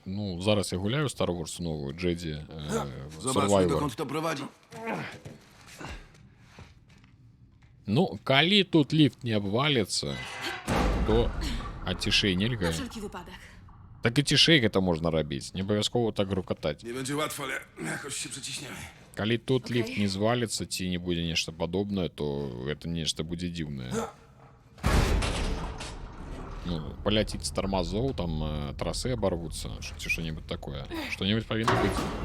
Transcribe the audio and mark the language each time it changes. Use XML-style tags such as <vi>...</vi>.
<be>Ну, зараз я гуляю Star Wars новую, Jedi</be> <pl>Zobaczmy,</pl> <en>Survivor.</en> <pl>dokąd to prowadzi.</pl> <be>Ну, калі тут ліфт не абваліцца, то а цішэй</be> <pl>Na</pl> <be>нельга.</be> <pl>wszelki wypadek.</pl> <be>Так і цішэй гэта можна рабіць, не абавязкова так грукатаць.</be> <pl>Nie będzie łatwo, ale jakoś się przeciśniemy.</pl> <be>Калі тут Окей. ліфт не зваліцца ці не будзе нешта падобнае, то гэта нешта будзе дзіўнае. Ну, паляціць з тармазоў, там трасы абарвуцца, ці што-небудзь такое. Што-небудзь павінна быць.</be>